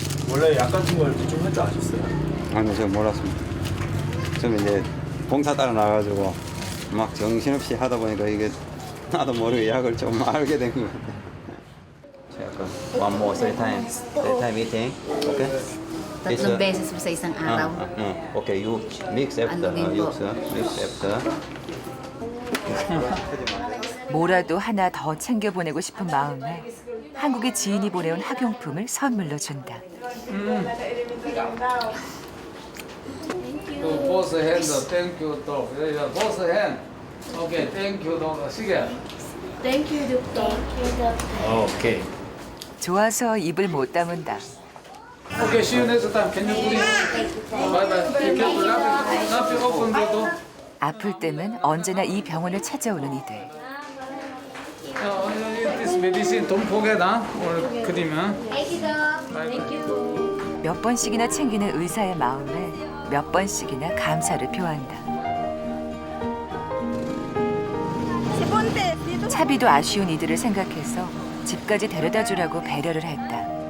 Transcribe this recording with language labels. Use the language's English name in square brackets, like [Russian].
[Korean] 원래 약 같은 걸 좀 할 줄 아셨어요? 아니요, 제가 몰랐습니다. 처음에 이제 봉사 따라 나가지고 막 정신없이 하다 보니까 이게 나도 모르게 약을 좀 알게 된 것 같아요. [English] One more, three times eating, okay? [Filipino] Tatlong beses po sa isang araw. [English] Okay, you mix after, [Filipino] Ano din po? [English] mix after. [Korean] 뭐라도 하나 더 챙겨보내고 싶은 마음에 한국의 지인이 보내온 학용품을 선물로 준다. [English] Both hand, thank you, dog. Both hand. Okay, thank you, dog. 시계. Thank you, Doctor. Okay. [Korean] 좋아서 입을 못 다문다. [English] Okay, see you next time. Can you please? Bye bye. Be careful. Not open the door. [Korean] 아플 때면 언제나 이 병원을 찾아오는 이들. [English] This medicine don't forget, or cream. [Korean] 몇 번씩이나 챙기는 의사의 마음에 몇 번씩이나 감사를 표한다. 차비도 아쉬운 이들을 생각해서 집까지 데려다 주라고 배려를 했다.